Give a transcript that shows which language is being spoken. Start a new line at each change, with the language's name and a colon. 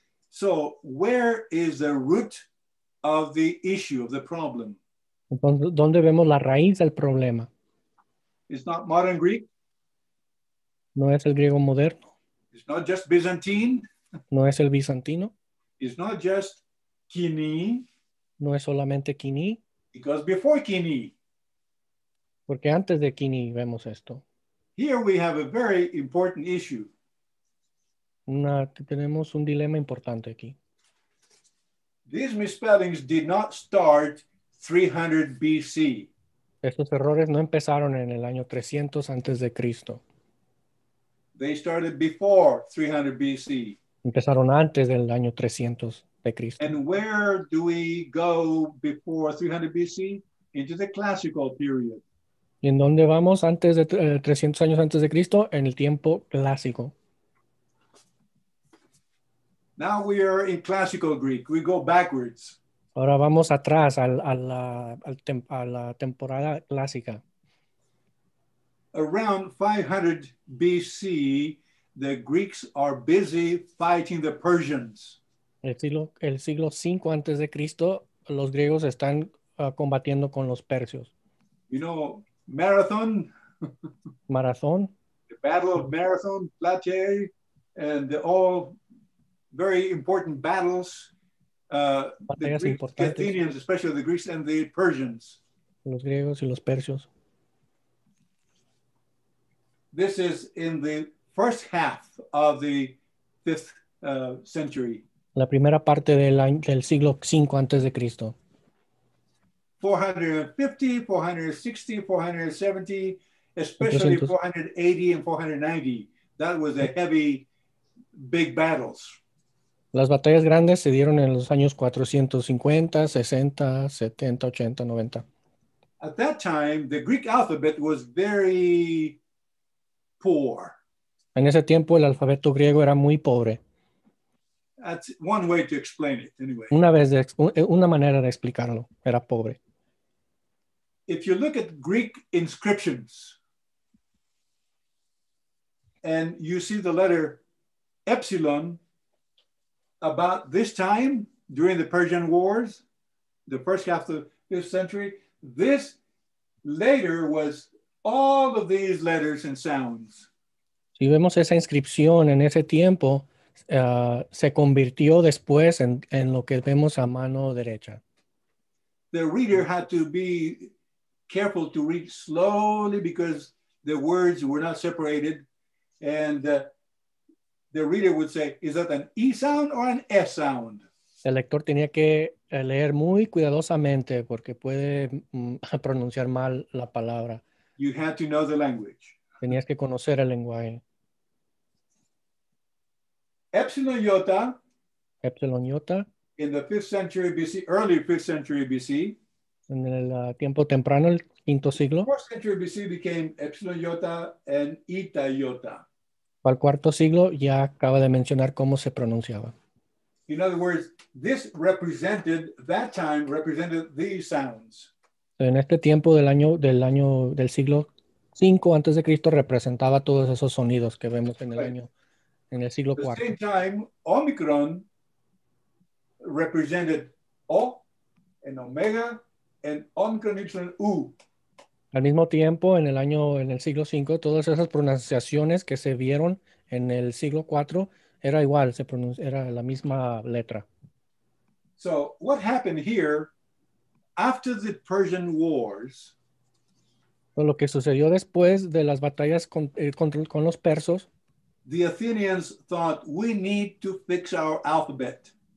English: So where is the root of the issue, of the problem?
Spanish: Entonces, ¿dónde vemos la raíz del problema?
English: It's not modern Greek.
Spanish: No es el griego moderno.
English: It's not just Byzantine.
Spanish: No es el bizantino.
English: It's not just Kini.
Spanish: No es solamente Kini.
English: Because before Kini.
Spanish: Porque antes de Kini vemos esto.
English: Here we have a very important issue.
Spanish: Tenemos un dilema importante aquí.
English: These misspellings did not start 300 BC.
Spanish: Estos errores no empezaron en el año 300 antes de Cristo.
English: They started before 300 BC.
Spanish: Empezaron antes del año 300 de Cristo.
English: And where do we go before 300 BC? Into the classical period.
Spanish: ¿Y en dónde vamos antes de 300 años antes de Cristo? En el tiempo clásico.
English: Now we are in classical Greek. We go backwards.
Spanish: Ahora vamos atrás a la temporada clásica.
English: around 500 BC, the Greeks are busy fighting the Persians.
Spanish: El siglo 5 antes de Cristo, los griegos están combatiendo con los persios.
English: You know, Marathon,
Spanish: Marazón,
English: the Battle of Marathon, Plataea, and all very important battles. The
Spanish: batallas
English: Greeks, the
Spanish: importantes,
English: Athenians, especially the Greeks and the Persians.
Spanish: los griegos y los persios.
English: This is in the first half of the 5th century.
Spanish: La primera parte del siglo 5 antes de Cristo.
English: 450, 460, 470, especially 400. 480 and 490. That was a heavy, big battles.
Spanish: Las batallas grandes se dieron en los años 450, 60, 70, 80, 90.
English: At that time, the Greek alphabet was very poor.
Spanish: En ese tiempo el alfabeto griego era muy pobre.
English: That's one way to explain it, anyway.
Spanish: Una manera de explicarlo, era pobre.
English: If you look at Greek inscriptions and you see the letter epsilon about this time during the Persian Wars, the first half of the 5th century, this later was all of these letters and sounds.
Spanish: Si vemos esa inscripción en ese tiempo, se convirtió después en lo que vemos a mano derecha.
English: The reader had to be careful to read slowly because the words were not separated. And the reader would say, is that an E sound or an S sound?
Spanish: El lector tenía que leer muy cuidadosamente porque puede pronunciar mal la palabra.
English: You had to know the language.
Spanish: Tenías que conocer el lenguaje.
English: Epsilon iota,
Spanish: Epsilon iota,
English: in the 5th century BC, early 5th century BC.
Spanish: en el tiempo temprano, el quinto siglo.
English: 4th century BC became epsilon iota and eta iota.
Spanish: Al cuarto siglo ya acaba de mencionar cómo se pronunciaba.
English: In other words, that time represented these sounds.
Spanish: En este tiempo del siglo 5 antes de Cristo representaba todos esos sonidos que vemos en el siglo
English: At the
Spanish: cuarto.
English: same time, Omicron represented O and Omega and Omicron Ypsilon U.
Spanish: Al mismo tiempo, en el siglo 5, todas esas pronunciaciones que se vieron en el siglo 4 era igual, era la misma letra.
English: So what happened here after the Persian Wars?
Spanish: Lo que sucedió después de las batallas con los persos,
English: The Athenians thought we need to fix our alphabet.